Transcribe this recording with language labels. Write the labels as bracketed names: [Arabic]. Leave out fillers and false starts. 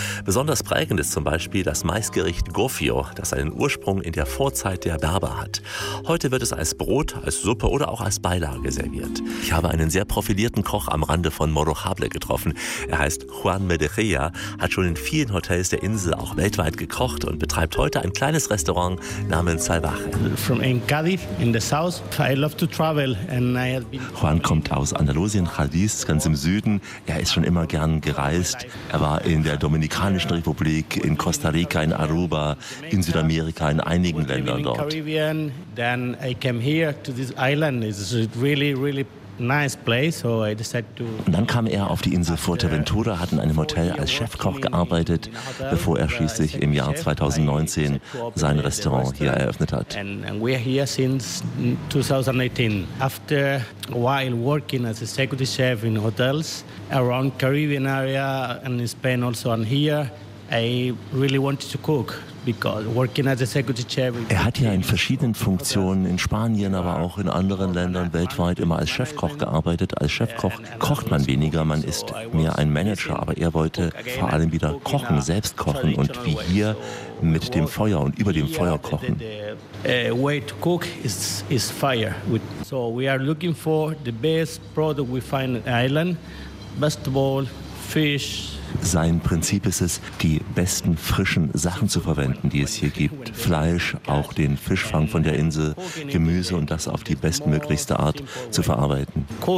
[German] Besonders prägend ist zum Beispiel das Maisgericht Gofio, das seinen Ursprung in der Vorzeit der Berber hat. Heute wird es als Brot, als Suppe oder auch als Beilage serviert. Ich habe einen sehr profilierten Koch am Rande von Morojable getroffen. Er heißt Juan Medejia, hat schon in vielen Hotels der Insel auch weltweit gekocht und betreibt heute ein kleines Restaurant, namens Salvaje. [English] From in Cádiz, in the south. I love to travel and I have been. [German] Juan kommt aus Andalusien, Cádiz, ganz im Süden. Er ist schon immer gern gereist. Er war in der Dominikanischen Republik, in Costa Rica, in Aruba, in Südamerika, in einigen Ländern dort. [English] Caribbean, then I came here to this island. It's really, really nice place, so I decided to. [German] Und dann kam er auf die Insel Fuerteventura, hat in einem Hotel als Chefkoch gearbeitet, bevor er schließlich im Jahr 2019 sein Restaurant hier eröffnet hat. [English] And we are here since 2018. After a while working as executive chef in hotels around Caribbean area and in Spain also and here, I really wanted to cook. [German] Er hat ja in verschiedenen Funktionen in Spanien, aber auch in anderen Ländern weltweit immer als Chefkoch gearbeitet. Als Chefkoch kocht man weniger, man ist mehr ein Manager, aber er wollte vor allem wieder kochen, selbst kochen und wie hier mit dem Feuer und über dem Feuer kochen. [English] Way to cook is fire. So we are looking for the best product we find on the island. Best of all, fish. [German] Sein Prinzip ist es, die besten frischen Sachen zu verwenden, die es hier gibt. Fleisch, auch den Fischfang von der Insel, Gemüse und das auf die bestmöglichste Art zu verarbeiten.